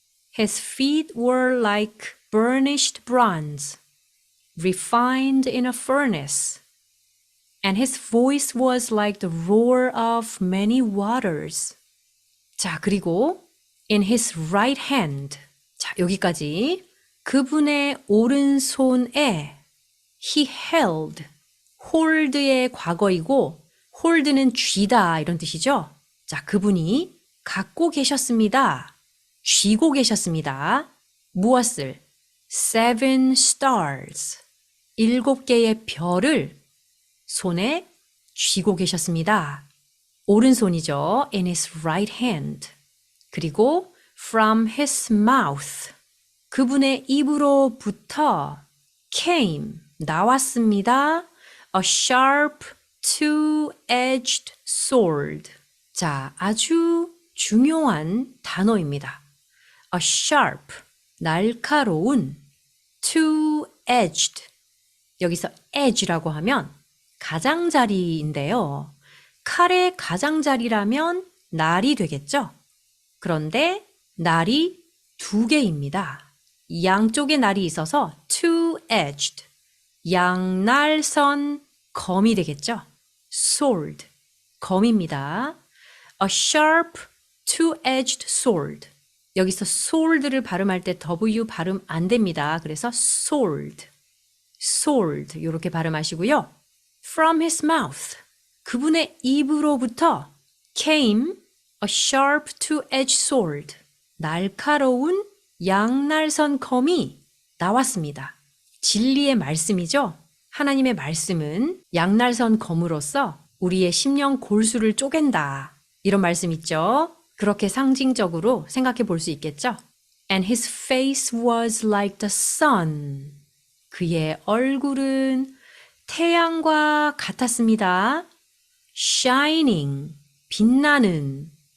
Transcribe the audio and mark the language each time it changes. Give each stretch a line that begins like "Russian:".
English: His feet were like burnished bronze, refined in a furnace. And his voice was like the roar of many waters.
Korean: 자, 그리고
English: in his right hand.
Korean: 자, 여기까지. 그분의 오른손에
English: he held.
Korean: hold의 과거이고 hold는 쥐다 이런 뜻이죠. 자, 그분이 갖고 계셨습니다. 쥐고 계셨습니다. 무엇을?
English: 7 stars.
Korean: 7개의 별을 손에 쥐고 계셨습니다. 오른손이죠.
English: In his right hand.
Korean: 그리고
English: from his mouth.
Korean: 그분의 입으로부터
English: came.
Korean: 나왔습니다.
English: A sharp two-edged sword.
Korean: 자, 아주 중요한 단어입니다.
English: A sharp,
Korean: 날카로운,
English: two-edged.
Korean: 여기서 edge라고 하면 가장자리인데요. 칼의 가장자리라면 날이 되겠죠? 그런데 날이 2개입니다. 양쪽에 날이 있어서 two-edged. 양날선 검이 되겠죠? sword, 검입니다.
English: A sharp, two-edged sword.
Korean: 여기서 sword를 발음할 때 W 발음 안 됩니다. 그래서 sword, sword 이렇게 발음하시고요.
English: From his mouth.
Korean: 그분의 입으로부터
English: came a sharp two-edged sword.
Korean: 날카로운 양날선 검이 나왔습니다. 진리의 말씀이죠. 하나님의 말씀은 양날선 검으로서 우리의 심령 골수를 쪼갠다. 이런 말씀 있죠. 그렇게 상징적으로 생각해 볼 수 있겠죠.
English: And his face was like the sun.
Korean: 그의 얼굴은 태양과 같았습니다.
English: Shining,
Korean: 빛나는.